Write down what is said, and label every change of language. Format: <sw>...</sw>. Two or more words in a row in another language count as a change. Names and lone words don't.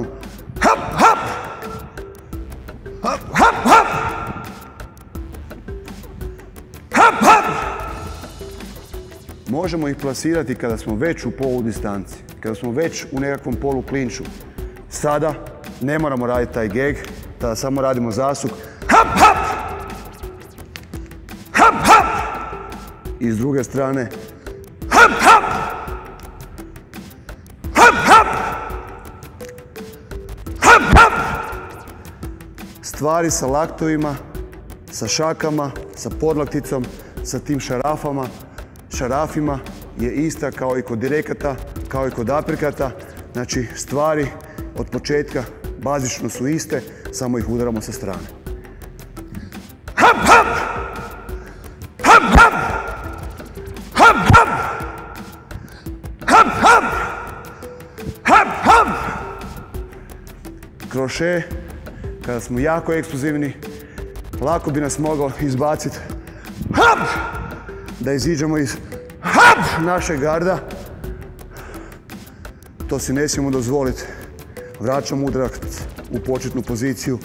<bs>Hop, hop! Hop, hop, hop! Hop, hop! Možemo ih plasirati kada smo već u poludistanci, kada smo već u nekakvom poluklinču. Sada ne moramo raditi taj geg, tada samo radimo zasuk. Hop, hop! Hop, hop! I s druge strane. Hop, hop! Hop, hop! Hop, hop! Stvari sa laktovima, sa šakama, sa podlakticom, sa tim šarafima je ista kao i kod direkata, kao i kod aprikata. Znači stvari od početka bazično su iste, samo ih udaramo sa strane. Hop, hop! Hop, hop! Hop, hop! Hop, hop! Hop, hop! Kroše, kada smo jako eksplozivni, lako bi nas mogao izbaciti. Hop! Da iziđemo iz našeg garda. To si ne smijemo dozvoliti. Vraćamo udarac u početnu poziciju.</bs>